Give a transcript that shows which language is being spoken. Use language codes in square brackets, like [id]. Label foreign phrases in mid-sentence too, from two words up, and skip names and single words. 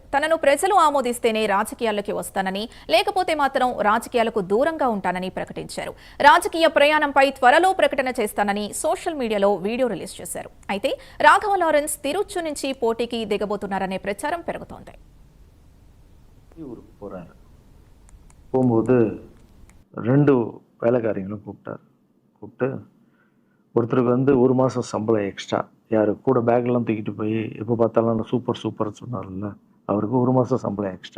[te] తనను ప్రజలు ఆమోదిస్తేనే రాజకీయాల్లోకి వస్తానని, లేకపోతే మాత్రం రాజకీయాలకు దూరంగా ఉంటానని ప్రకటించారు. రాజకీయ ప్రయాణంపై త్వరలో ప్రకటన చేస్తానని సోషల్ మీడియాలో వీడియో రిలీజ్ చేశారు. అయితే రాఘవ లారెన్స్ తిరుచు నుంచి పోటీకి దిగబోతున్నారనే ప్రచారం పెరుగుతోంది. [ta] போகும்போது 2 வேலைக்காரங்களும் கூப்பிட்டு ஒருத்தருக்கு வந்து 1 மாதம் சம்பளம் எக்ஸ்ட்ரா, யார் கூட பேக்லாம் தூக்கிட்டு போய் எப்போ பார்த்தாலும் சூப்பர்னு சொன்னார்ல, அவருக்கு 1 மாதம் சம்பளம் எக்ஸ்ட்ரா.